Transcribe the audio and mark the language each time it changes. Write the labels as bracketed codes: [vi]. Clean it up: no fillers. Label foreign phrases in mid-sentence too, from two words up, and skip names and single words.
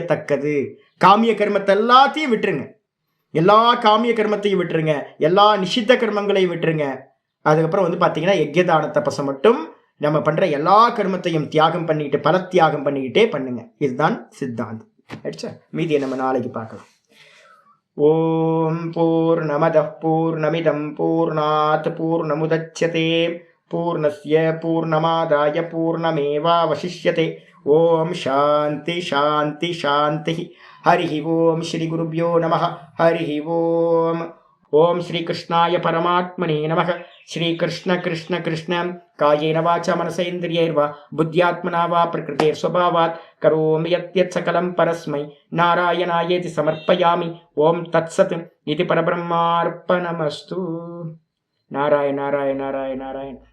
[ta] காமிய கர்மத்தை எல்லாத்தையும் விட்டுருங்க. எல்லா காமிய கர்மத்தையும் விட்டுருங்க, எல்லா நிஷித்த கர்மங்களையும் விட்டுருங்க. அதுக்கப்புறம் வந்து பார்த்தீங்கன்னா யஜ்யதான தபஸை மட்டும் நம்ம பண்ணுற எல்லா கர்மத்தையும் தியாகம் பண்ணிக்கிட்டு பல தியாகம் பண்ணிக்கிட்டே பண்ணுங்க. இதுதான் சித்தாந்தம். ஆயிடுச்சா? மீதியை நம்ம நாளைக்கு பார்க்கலாம். [sa] ॐ पूर्णमदः पूर्णमिदं पूर्णात् पूर्णमुदच्यते पूर्णस्य पूर्णमादाय पूर्णमेवावशिष्यते. ॐ शान्ति शान्ति शान्ति. हरि ॐ श्री गुरुभ्यो नमः। हरि ॐ. ॐ श्री कृष्णाय परमात्मने नमः. श्री कृष्ण कृष्ण कृष्ण कायेन वाचा मनसेन्द्रियैर्वा बुद्ध्यात्मना वा प्रकृतेः स्वभावात् करोमि यद्यत् सकलं परस्मै नारायणायेति समर्पयामि. ॐ तत्सत् इदु परब्रह्मार्पणमस्तु. नारायण नारायण नारायण नारायण.